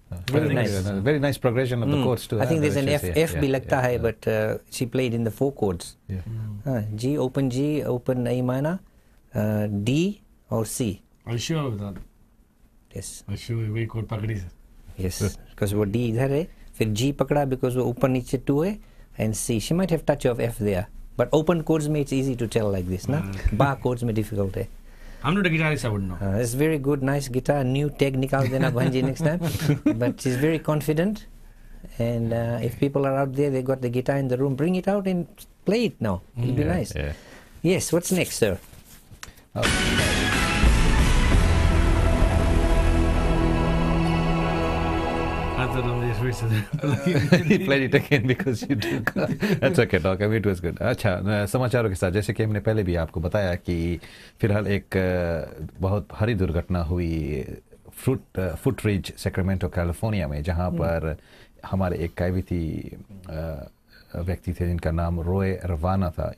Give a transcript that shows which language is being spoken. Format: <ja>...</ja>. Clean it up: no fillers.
<en>Very nice. Very nice progression of the chords too. I think there's an F</en> <hi>भी लगता है,</hi> <en>but she played in the 4 chords. G, open A minor, D or C. Are you sure of that? Yes. Are you sure we could</en> <hi>पकड़ी से?</hi> <en>Yes, because</en> <hi>वो D इधर है, फिर G पकड़ा because वो ऊपर नीचे 2 है, and C.</hi> <en>She might have touch of F there, but open chords में it's easy to tell like this, ना? Bar chords में difficult है. I'm not a guitarist, I wouldn't know. It's very good, nice guitar, new tag</en> <hi>निकाल देना भांजी</hi> <en>next time. But she's very confident, and if people are out there, they got the guitar in the room, bring it out and play it now. It'll be nice. Yeah. Yes, what's next, sir? I thought I was just He played it again because you took. That's okay, Doc. I mean, it was good.</en> <hi>अच्छा, समाचारों के साथ जैसे कि हमने पहले भी आपको बताया कि फिलहाल एक बहुत भारी दुर्घटना हुई फुटरिज सैक्रामेंटो कैलिफोर्निया में, जहां पर हमारे एक कैविटी व्यक्ति थे जिनका नाम रॉय रवाना था.</hi>